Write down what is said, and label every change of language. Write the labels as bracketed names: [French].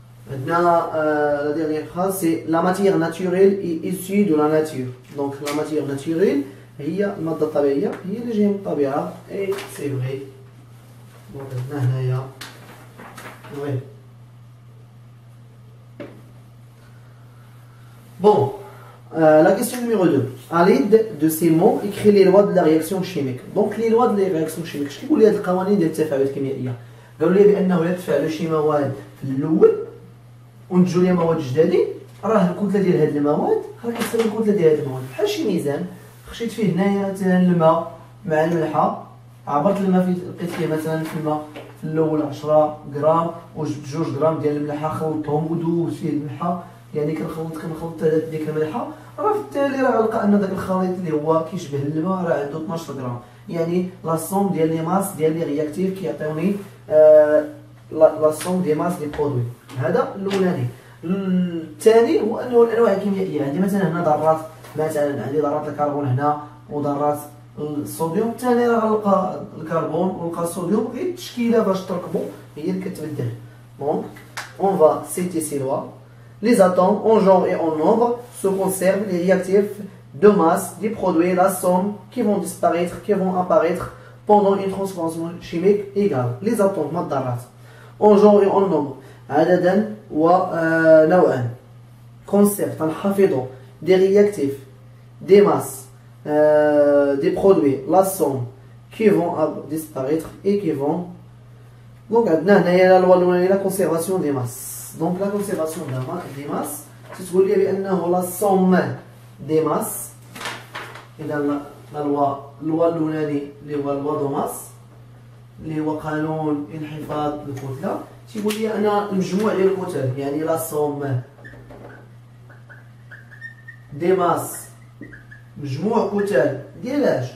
[French] Maintenant la dernière phrase c'est la matière naturelle est issue de la nature. Donc la matière naturelle [Arabic] هي المادة الطبيعية هي اللي جاية من الطبيعة [French] et c'est vrai. Donc [Arabic] هنايا [French] vrai. Bon, la question numéro 2. À l'aide de ces mots, écris les lois de la réaction chimique. Donc, les lois de la réaction chimique. Je vais vous dire [Arabic] القوانين ديال التفاعلات الكيميائية. قالوا لي بأنه يتفاعل شي مواد في الأول ونتجوا لي مواد جدادين، راه الكتلة ديال هاد المواد راه كتساوي الكتلة ديال هاد المواد. بحال شي ميزان، خشيت فيه هنايا مثلا الماء مع الملحة، عبرت الماء لقيت فيه مثلا في الماء في الأول 10 غرام وجبت 2 غرام ديال الملحة خلطتهم ودوبت فيه الملحة. يعني كنخلط ديك الملحه، راه في التالي راه غنلقى ان داك الخليط اللي هو كيشبه الماء راه عنده 12 غرام. [French] يعني لا سوم ديال لي ماس ديال لي رياكتيف [Arabic] كيعطيوني [French] لا سوم دي ماس دي برودوي. [Arabic] هذا الاولاني. الثاني هو انه الانواع الكيميائيه. عندي مثلا هنا ذرات، مثلا عندي ذرات الكربون هنا وذرات الصوديوم. الثاني راه غنلقى الكربون ونلقى الصوديوم، غير التشكيله باش تركبوا هي اللي كتبدل. [French] دونك اون فا سيتي سي لوا. Les atomes en genre et en nombre se conservent, les réactifs de masse, des produits, la somme qui vont disparaître, qui vont apparaître pendant une transformation chimique égale. Les atomes [Arabic] مضارات [French] en genre et en nombre [Arabic] عددا ونوعا [French] conservent [Arabic] تنحفظوا [French] des réactifs, des masses, des produits, la somme qui vont disparaître et qui vont. Donc [Arabic] عندنا هنايا [French] la loi [Arabic] الأولانية [French] la conservation des masses. Donc la conservation des masses, c'est [Arabic] تقول لي بأنه [French] la somme des masses. [Arabic] إذا اللوا الأولاني اللي هو لوا دو ماس اللي هو قانون انحفاظ الكتلة، تيقول لي أنا المجموع ديال الكتل، يعني لا [French] somme des masses [Arabic] مجموع كتل ديال اش.